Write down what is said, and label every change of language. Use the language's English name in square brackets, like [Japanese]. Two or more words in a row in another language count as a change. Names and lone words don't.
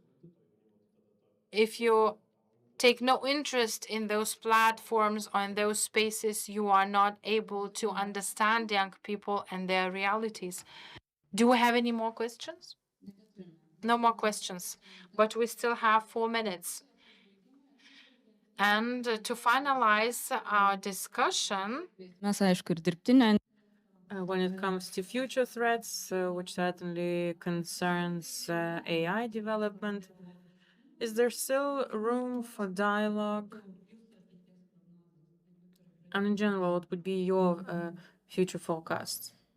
[English] If you take no interest in those platforms or in those spaces, you are not able to understand young people and their realities. Do we have any more questions? No more questions, but we still have 4 minutes. And to finalize our discussion, [Lithuanian] Mes, aišku, ir dirbtinė [English] when it comes to future threats, which certainly concerns AI development, is there still room for dialogue? And in general, what would be your future forecast?